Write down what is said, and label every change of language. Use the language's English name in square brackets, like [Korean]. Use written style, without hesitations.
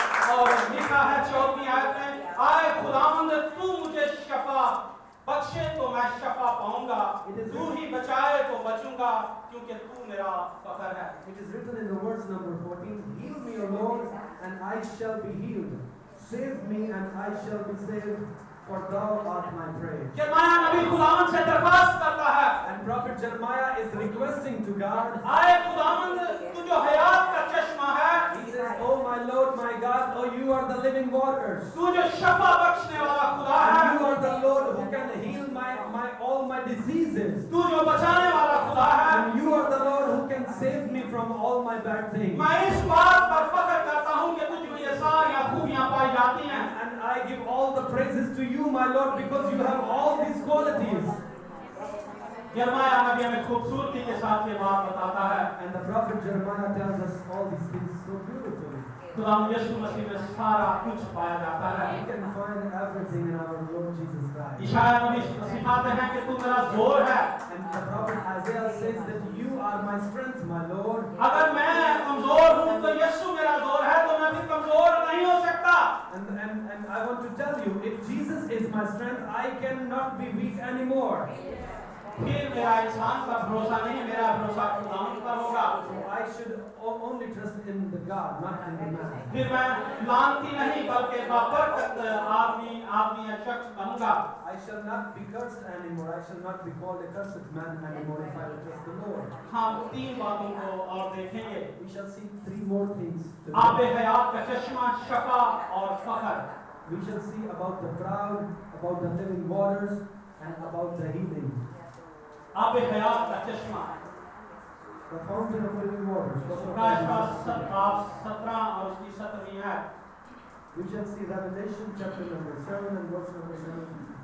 [Hindi] और लिखा है 14वीं आयत में, आए खुदावंद तू मुझे शफा बख्शे तो मैं शफा पाऊंगा, तू ही बचाए तो बचूंगा, क्योंकि तू मेरा फखर है। [English] It is written in the verse number 14, Heal me, O Lord, and I shall be healed. Save me, and I shall be saved, for thou art my praise. [Hindi] यिर्मयाह नबी खुदावंद से दरख्वास्त करता है। [English] And Prophet Jeremiah is requesting to God. [Hindi] आए खुदावंद तू जो हयात का चश्मा है, [English] He says, Oh my Lord, Lord, you are the living waters. [Hindi] तू जो शफा बख्शने वाला खुदा है, [English] And you are the Lord who can heal all my diseases. [Hindi] तू जो बचाने वाला खुदा है। [English] And you are the Lord who can save me from all my bad things. [Hindi] मैं इस बात पर फख्र करता हूँ कि तुझ में ये सारी खूबियां पाई जाती हैं। [English] And I give all the praises to you, my Lord, because you have all these qualities. [Hindi] यिर्मयाह नबी हमें खूबसूरती के साथ ये बात बताता है। [English] And the prophet Jeremiah tells us all these things so beautifully. [Hindi] खुदा यीशु मसीह में सारा कुछ पाया जाता है। [English] We can find everything in our Lord Jesus Christ. [Hindi] Isaiah नबी सिखाते हैं कि तू मेरा जोर है। [English] And the prophet Isaiah says that you are my strength, my Lord. [Hindi] अगर मैं कमजोर हूँ तो यीशु मेरा जोर है, तो मैं भी कमजोर नहीं हो सकता। [English] And I want to tell you, if Jesus is my strength, I cannot be weak anymore. [Hindi] फिर मेरा इंसान पर भरोसा नहीं, मेरा भरोसा खुदा पर होगा। [English] So I should only trust in the God, not in the man. [Hindi] फिर मैं लानती नहीं बल्कि बाबरकत आदमी या शख्स बनूंगा। [English] I shall not be cursed anymore. I shall not be called a cursed man anymore if I will trust the Lord. [Hindi] हम तीन बातों को और देखेंगे। [English] We shall see three more things [Hindi] Abe [English] today. [Hindi] हयात का चश्मा, शफा और फख्र। [English] We shall see about the crowd, about the living waters, and about the healing. [Hindi] आबे हयात का चश्मा। [English] The fountain of living waters. [Hindi] प्रकाश 17 और उसकी 17वीं है। [English] We shall see Revelation chapter number 7 and verse number 17.